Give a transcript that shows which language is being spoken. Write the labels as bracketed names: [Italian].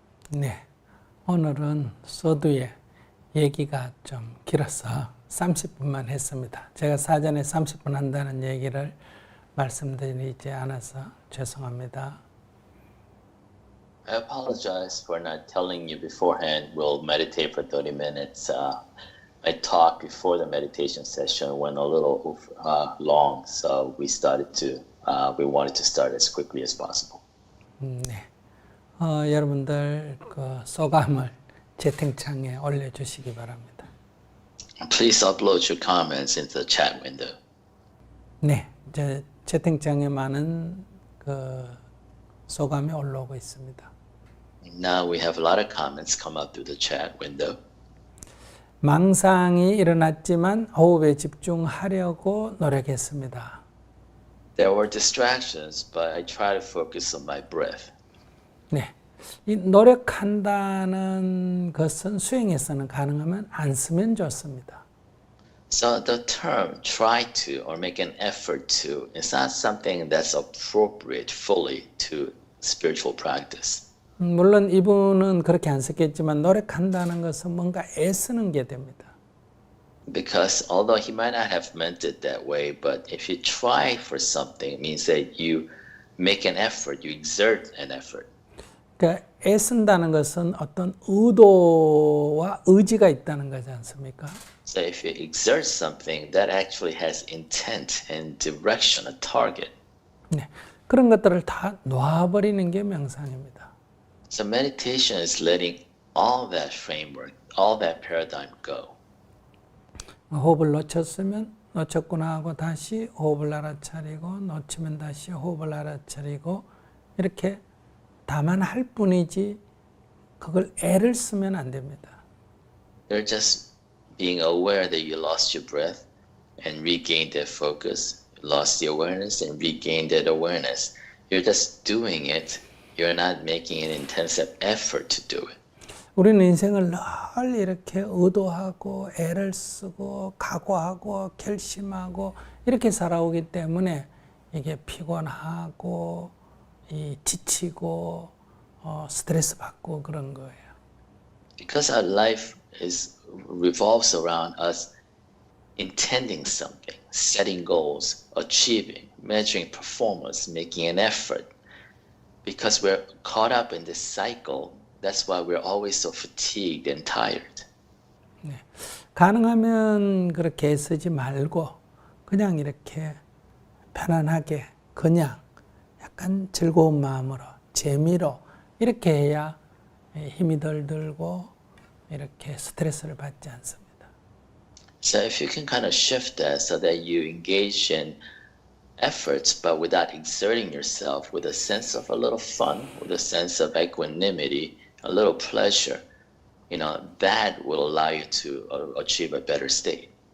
[Korean] 네, 오늘은 서두에 얘기가 좀 길어서 30분만 했습니다. 제가 사전에 30분 한다는 얘기를 말씀드리지 않아서 죄송합니다. [English] I apologize for not telling you beforehand we'll meditate for 30 minutes. My talk before the meditation session went a little long, so we wanted to start as quickly as possible. [Korean] 네, 여러분들 그 소감을 채팅창에 올려주시기 바랍니다. [English] Please upload your comments into the chat window. [Korean] 네, 이제 채팅창에 많은 그 소감이 올라오고 있습니다. [English] Now we have a lot of comments come up through the chat window. [Korean] 망상이 일어났지만 호흡에 집중하려고 노력했습니다. [English] There were distractions, but I try to focus on my breath. [Korean] 네, 이 노력한다는 것은 수행에서는 가능하면 안 쓰면 좋습니다. [English] So the term try to or make an effort to is not something that's appropriate fully to spiritual practice. [Korean] 물론 이분은 그렇게 안 썼겠지만 노력한다는 것은 뭔가 애쓰는 게 됩니다. [English] Because although he might not have meant it that way, but if you try for something, it means that you make an effort, you exert an effort. [Korean] 그러니까 애쓴다는 것은 어떤 의도와 의지가 있다는 거지 않습니까? [English] So if you exert something, that actually has intent and direction, a target. [Korean] 네, 그런 것들을 다 놔버리는 게 명상입니다. [English] So meditation is letting all that framework, all that paradigm go. [Korean] 호흡을 놓쳤으면 놓쳤구나 하고 다시 호흡을 알아차리고 놓치면 다시 호흡을 알아차리고 이렇게 다만 할 뿐이지 그걸 애를 쓰면 안 됩니다. [English] You're just being aware that you lost your breath and regained that focus, lost the awareness and regained that awareness. You're just doing it. You're not making an intensive effort to do it. [Korean] 우리는 인생을 늘 이렇게 의도하고 애를 쓰고 각오하고 결심하고 이렇게 살아오기 때문에 이게 피곤하고 지치고 스트레스 받고 그런 거예요. [English] Because our life revolves around us intending something, setting goals, achieving, measuring performance, making an effort. Because we're caught up in this cycle, that's why we're always so fatigued and tired. [Korean] 네. 가능하면 그렇게 애쓰지 말고 그냥 이렇게 편안하게 그냥 약간 즐거운 마음으로 재미로 이렇게 해야 힘이 덜 들고 이렇게 스트레스를 받지 않습니다. [English] So if you can kind of shift that so that you engage in efforts but without exerting yourself, with a sense of a little fun, with a sense of equanimity, a little pleasure, that will allow you to achieve a better state.